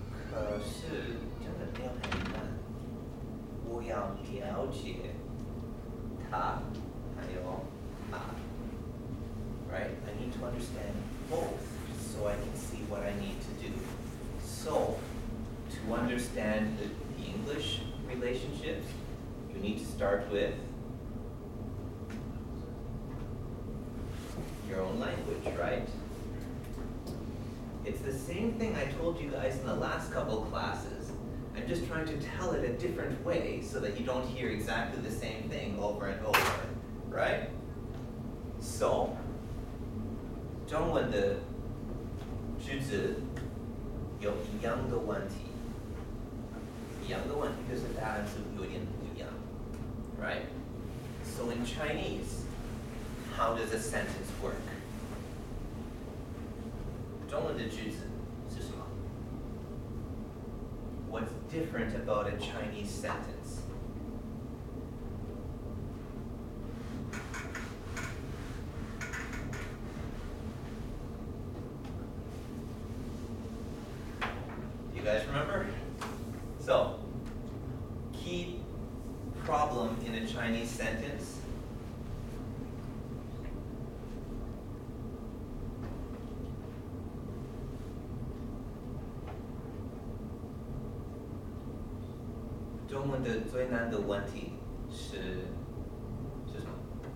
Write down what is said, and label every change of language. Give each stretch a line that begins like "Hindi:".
Chinese: 可是真的没有很难，我要了解它，还有它。
English: Right? I need to understand both so I can see what I need to do. So, to understand the English relationships, you need to start with your own language, right? It's the same thing I told you guys in the last couple classes. I'm just trying to tell it a different way so that you don't hear exactly the same thing over and over, right? So,
Chinese: 中文的句子有一样的问题，一样的问题就是答案是有点不一样
English: right? So in Chinese, how does a sentence work?
Chinese: 中文的句子是什么？
English: What's different about a Chinese sentence? You guys remember? So, key problem in a Chinese sentence.
Chinese: "中文的最难的问题是什么？"